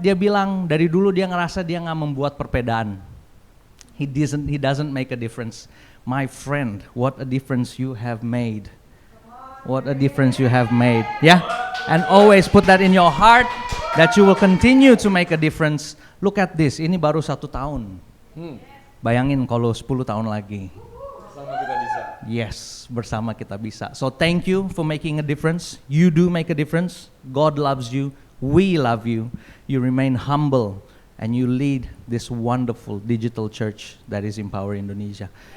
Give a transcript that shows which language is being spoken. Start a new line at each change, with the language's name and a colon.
Indonesian: Dia bilang dari dulu dia ngerasa dia nggak membuat perbedaan.
English: He doesn't make a difference. My friend, what a difference you have made. What a difference you have made. Yeah? And always put that in your heart that you will continue to make a difference. Look at this,
Indonesian: ini baru 1 tahun. Bayangin kalau 10 tahun lagi. Sama kita bisa. Yes, bersama kita bisa.
English: So thank you for making a difference. You do make a difference. God loves you. We love you. You remain humble and you lead this wonderful digital church that is Empower Indonesia.